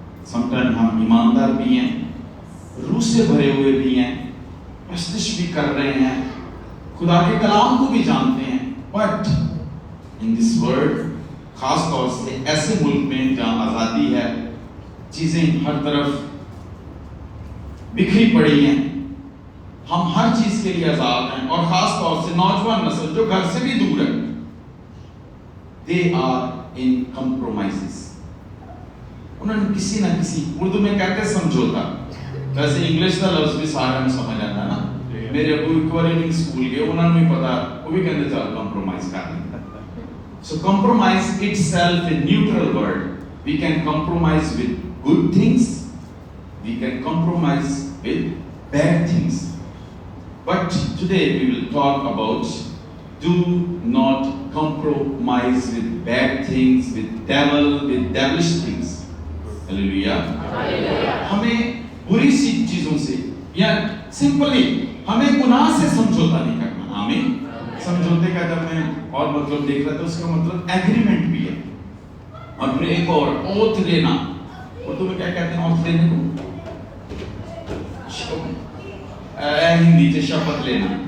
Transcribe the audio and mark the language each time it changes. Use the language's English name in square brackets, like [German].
[Urdu] Sometimes ہم ایماندار بھی ہیں، روح سے بھرے ہوئے بھی ہیں، پرستش بھی کر رہے ہیں، خدا کے کلام کو بھی جانتے ہیں، [English] but in this world [Urdu] خاص طور سے ایسے ملک میں جہاں آزادی ہے، چیزیں ہر طرف بکھری پڑی ہیں، ہم ہر چیز کے لیے آزاد ہیں، اور خاص طور سے نوجوان نسل جو گھر سے بھی دور ہے، [English] they are in compromises. [Urdu] انہوں نے کسی نہ کسی، اردو میں کہتے ہیں سمجھوتا، ویسے انگلش کا لفظ بھی سارا میں سمجھ آتا ہے نا. میرے ابو ایکوالنگ اسکول کے، انہوں نے بھی پتا، وہ بھی کہتے چل کمپرومائز کر لیں. [English] So compromise itself a neutral word. We can compromise with good things, we can compromise with bad things. But today we will talk about do not compromise with bad things, with devil, with devilish things. Hallelujah. [Urdu] ہمیں بری سی چیزوں سے یا simply ہمیں گناہ سے سمجھوتا نہیں کرنا. آمین. سمجھوتے کا جب میں اور مطلب دیکھ رہا تھا، اس کا مطلب ایگریمنٹ بھی ہے. اور پھر ایک اور اوتھ لینا، اردو میں کیا کہتے ہیں اوتھ لینے کو؟ ہندی سے شپت لینا.